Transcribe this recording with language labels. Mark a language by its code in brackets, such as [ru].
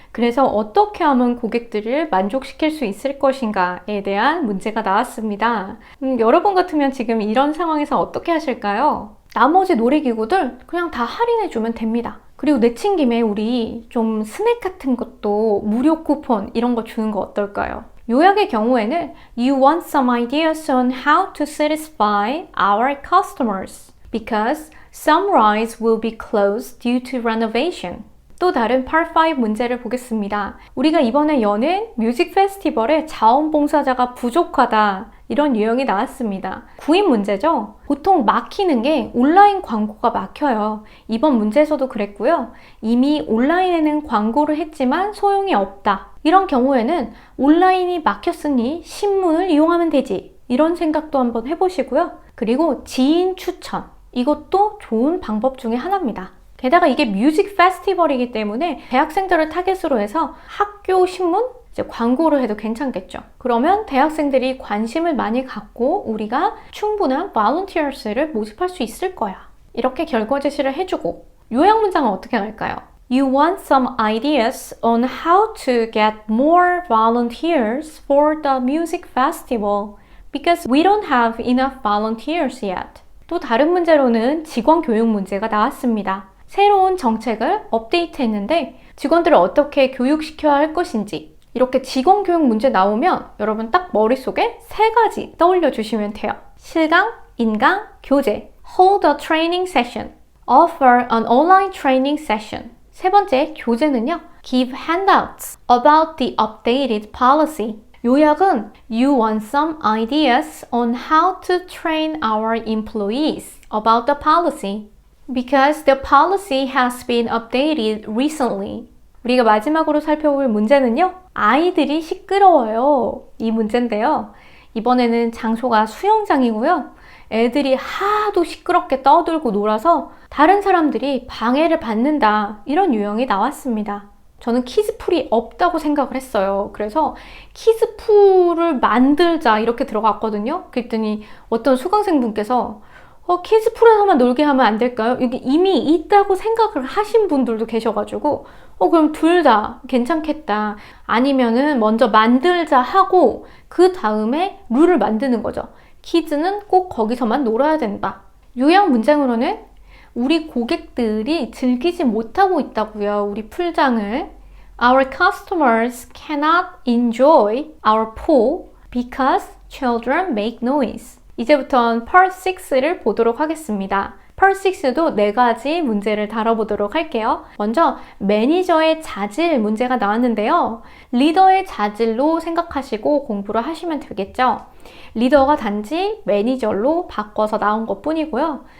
[ko] 그래서 어떻게 하면 고객들을 만족시킬 수 있을 것인가에 대한 문제가 나왔습니다. 여러분 같으면 지금 이런 상황에서 어떻게 하실까요? 나머지 놀이기구들 그냥 다 할인해주면 됩니다. 그리고 내친 김에 우리 좀 스낵 같은 것도 무료 쿠폰 이런 거 주는 거 어떨까요? 요약의 경우에는 [en] You want some ideas on how to satisfy our customers because some rides will be closed due to renovation. [ko] 또 다른 Part 5 문제를 보겠습니다. 우리가 이번에 여는 뮤직 페스티벌에 자원봉사자가 부족하다 이런 유형이 나왔습니다. 구인 문제죠? 보통 막히는 게 온라인 광고가 막혀요. 이번 문제에서도 그랬고요. 이미 온라인에는 광고를 했지만 소용이 없다. 이런 경우에는 온라인이 막혔으니 신문을 이용하면 되지. 이런 생각도 한번 해보시고요. 그리고 지인 추천. 이것도 좋은 방법 중에 하나입니다. 게다가 이게 뮤직 페스티벌이기 때문에 대학생들을 타겟으로 해서 학교 신문, 광고를 해도 괜찮겠죠. 그러면 대학생들이 관심을 많이 갖고 우리가 충분한 volunteers를 모집할 수 있을 거야. 이렇게 결과 제시를 해주고 요약 문장은 어떻게 할까요? [en] You want some ideas on how to get more volunteers for the music festival because we don't have enough volunteers yet. [ko] 또 다른 문제로는 직원 교육 문제가 나왔습니다. 새로운 정책을 업데이트했는데 직원들을 어떻게 교육시켜야 할 것인지 이렇게 직원 교육 문제 나오면 여러분 딱 머릿속에 3가지 떠올려 주시면 돼요. 실강, 인강, 교재. [en] Hold a training session. Offer an online training session. [ko] 세 번째, 교재는요. [en] Give handouts about the updated policy. [ko] 요약은 [en] You want some ideas on how to train our employees about the policy. Because the policy has been updated recently. [ko] 우리가 마지막으로 살펴볼 문제는요. 아이들이 시끄러워요. 이 문제인데요. 이번에는 장소가 수영장이고요. 애들이 하도 시끄럽게 떠들고 놀아서 다른 사람들이 방해를 받는다. 이런 유형이 나왔습니다. 저는 키즈풀이 없다고 생각을 했어요. 그래서 키즈풀을 만들자 이렇게 들어갔거든요. 그랬더니 어떤 수강생분께서 키즈풀에서만 놀게 하면 안 될까요? 여기 이미 있다고 생각을 하신 분들도 계셔가지고 그럼 둘 다 괜찮겠다. 아니면은 먼저 만들자 하고 그 다음에 룰을 만드는 거죠. 키즈는 꼭 거기서만 놀아야 된다. 요약 문장으로는 우리 고객들이 즐기지 못하고 있다고요. 우리 풀장을. [en] Our customers cannot enjoy our pool because children make noise. [ko] 이제부터는 Part 6를 보도록 하겠습니다. Part 6도 4가지 문제를 다뤄보도록 할게요. 먼저 매니저의 자질 문제가 나왔는데요. 리더의 자질로 생각하시고 공부를 하시면 되겠죠. 리더가 단지 매니저로 바꿔서 나온 것 뿐이고요.